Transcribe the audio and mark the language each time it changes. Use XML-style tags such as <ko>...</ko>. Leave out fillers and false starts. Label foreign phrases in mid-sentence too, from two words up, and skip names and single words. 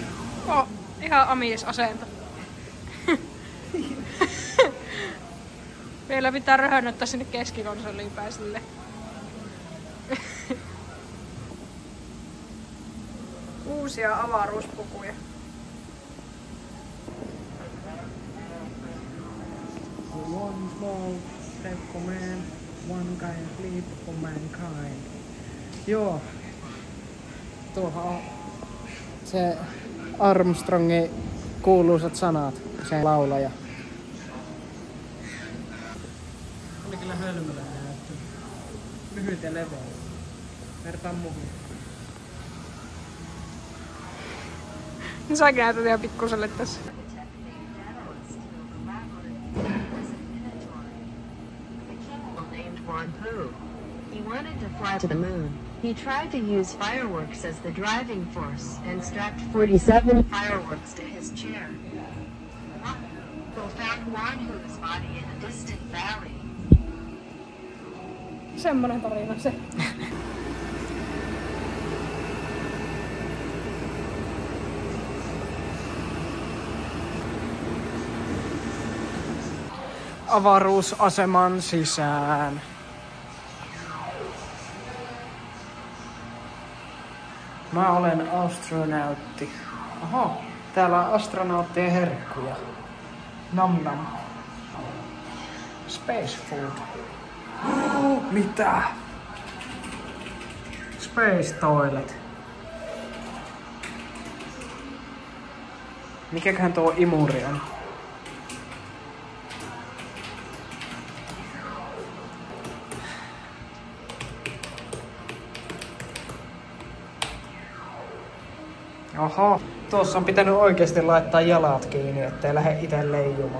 <fi>Oh, ihan amiesasento. Vielä pitää röhönnöttää sinne keskikonsoliin pääsille. Uusia avaruuspukuja.</fi> <en>One small step for man, one giant leap for mankind.</en> <fi>Joo. Tuohan on se Armstrongin kuuluisat sanat, se laulaja. Oli kyllä hölmölä näyttö. Lyhyt ja leveä. Vertaan muihin. No säkin näytät ihan pikkuselle tässä.</fi> <en>He wanted to fly to the moon. He tried to use fireworks as the driving force and strapped 47 fireworks to his chair. Found Wanhu's body in a distant valley.</en> <fi>Semmonen tarina se. Avaruusaseman sisään. Mä olen astronautti. Oho, täällä on astronauttien herkkuja. Nam nam.</fi> <en>Space food.</en> <fi>Mitä?</fi> <en>Space toilet.</en> <fi>Mikäköhän tuo imuri on? Oho, tuossa on pitänyt oikeasti laittaa jalat kiinni, ettei lähde itse leijumaan.</fi>